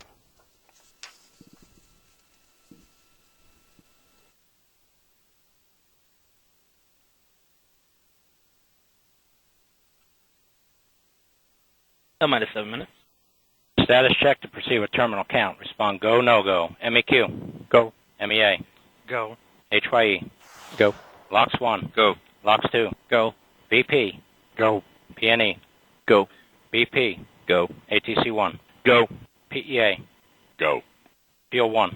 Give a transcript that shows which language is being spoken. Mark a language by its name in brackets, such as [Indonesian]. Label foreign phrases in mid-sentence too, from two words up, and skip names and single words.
[English] Minus 7 minutes. Status check to proceed with terminal count. Respond go, no go. MEQ. Go. MEA. Go. HYE. Go. LOX 1. Go. LOX 2. Go. VP. Go. PNE. Go. BP. Go. ATC 1. Go. PEA. Go. Fuel 1.